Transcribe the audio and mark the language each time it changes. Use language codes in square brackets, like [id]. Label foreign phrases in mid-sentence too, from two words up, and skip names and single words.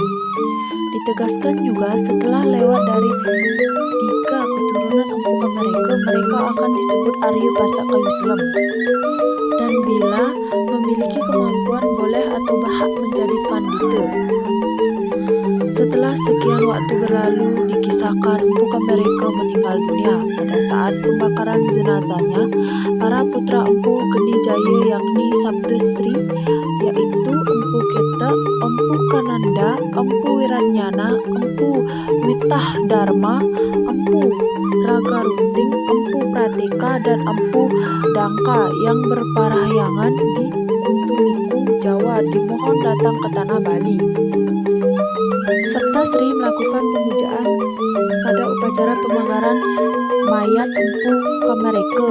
[id] Ditegaskan juga setelah lewat dari 3 keturunan Empu Kamerike, mereka akan disebut Arya Pasak Kayu Selam, dan bila memiliki kemampuan boleh atau berhak menjadi pandita. Setelah sekian waktu berlalu, dikisahkan Empu Kamerike meninggal dunia. Pada saat pembakaran jenazahnya, para putra Empu Geni Jaya yakni Sabdasri, yaitu Empu Keta, Empu Kananda, Empu Wiranyana, Empu Witah Dharma, Empu Ragarunting, Empu Prateka, dan Empu Dangka yang berparahyangan di Kuntuniku, Jawa dimohon datang ke Tanah Bali, serta Sri melakukan pemujaan pada upacara pembakaran mayat Empu Kamerike.